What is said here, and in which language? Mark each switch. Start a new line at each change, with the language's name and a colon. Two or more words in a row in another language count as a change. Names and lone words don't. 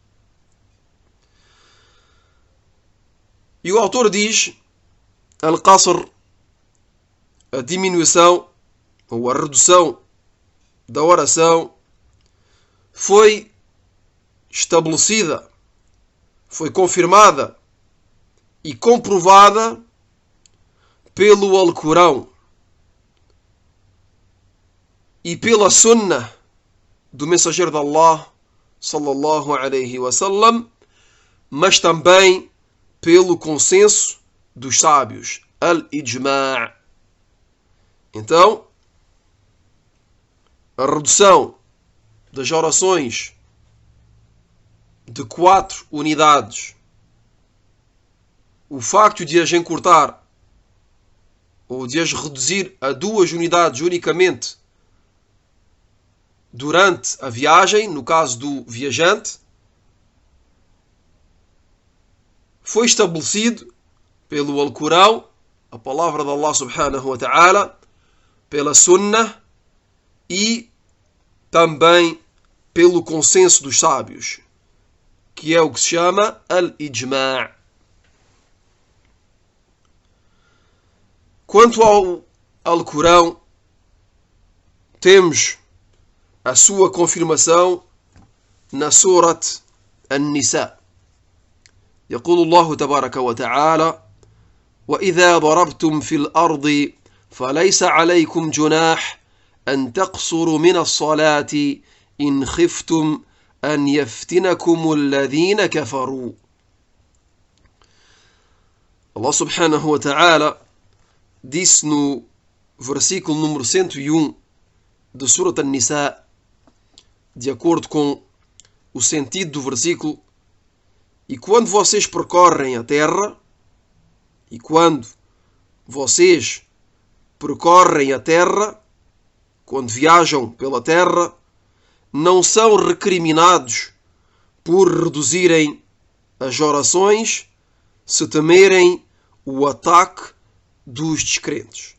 Portuguese: E o autor diz: al-qasr, a diminuição ou a redução da oração, foi estabelecida, foi confirmada e comprovada pelo Alcorão e pela Sunnah do mensageiro de Allah,
Arabic: صلى الله عليه وسلم,
Portuguese: mas também pelo consenso dos sábios, al-ijma'. Então, a redução das orações de 4 unidades, o facto de as encurtar ou de as reduzir a 2 unidades unicamente durante a viagem, no caso do viajante, foi estabelecido pelo Alcorão, a palavra de Allah
Arabic: سبحانه وتعالى,
Portuguese: pela Sunnah e também pelo consenso dos sábios, que é o que se chama al-ijma'. Quanto ao Alcorão, temos a sua confirmação na Surat An-Nisa.
Arabic: يقول الله تبارك وتعالى: وإذا ضربتم في الأرض فليس عليكم جناح أن تقصروا من الصلاة إن خفتم أن يفتنكم الذين كفروا.
Portuguese: Allah
Arabic: سبحانه وتعالى
Portuguese: disse no versículo número 101 de Surat An-Nisa, de acordo com o sentido do versículo: e quando vocês percorrem a terra, quando viajam pela terra, não são recriminados por reduzirem as orações se temerem o ataque dos descrentes.